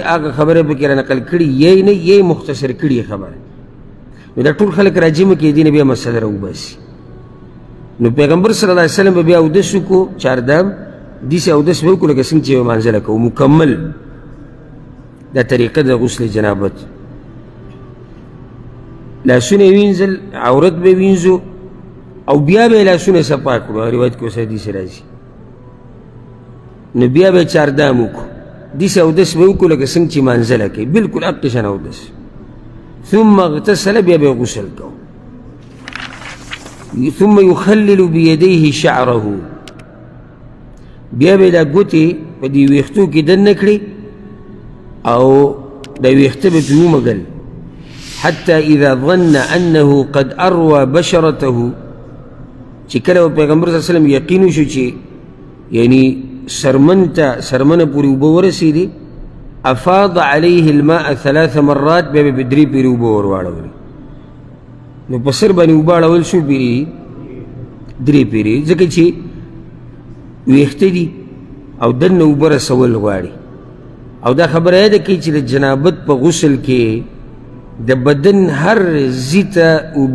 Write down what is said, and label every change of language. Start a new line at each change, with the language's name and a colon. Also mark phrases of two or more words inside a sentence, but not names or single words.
Pashto: هغه خبره پکې را نقل کړي یې نه یې مختصر کړي خبره نو دا ټول خلک راجمع کې دي نه بیا مسله راوباسي نو پیغمبر
Arabic: صلی الله علیه وسلم
Pashto: به بیا اودس وکړو چاردام داسې اودس به وکړو لکه څنګه چې لمانځله کوو مکمل دا طریقه د غسل جنابت لاسونه یې وینځل عورت به وینځو او بیا به یې لاسونه صفا کړو روایت کې اوس حدیث راځي نو بیا به یې چاردام وکړو داسې اودس به وکړو لکه څنګه چې لمانځله کوي بلکل هغه شان اودس
Arabic: ثم اغتسل
Pashto: بیا به غسل کو
Arabic: ثم يخلل بيديه شعره
Pashto: بیا به دا ګوتې په دې ویښتو کې دننه کړي او دا ویښته به پرې ومږل
Arabic: حتى إذا ظن أنه قد أروى بشرته
Pashto: چې کله پیغمبر
Arabic: صلی الله علیه وسلم
Pashto: یقین وشو چې یعنی سرمنه پورې اوبه ورسېدې
Arabic: افاض عليه الماء 3 مرات
Pashto: بیا به درې پیرې اوبه ور واړولې نو په سر باندې اوبه اړول شو پیرې درې پیرې ځکه چې ویښته دي او دننه اوبه رسول غواړي او دا خبره یاده کوي چې د جنابت په غسل کې د بدن هر ځي ته اوبه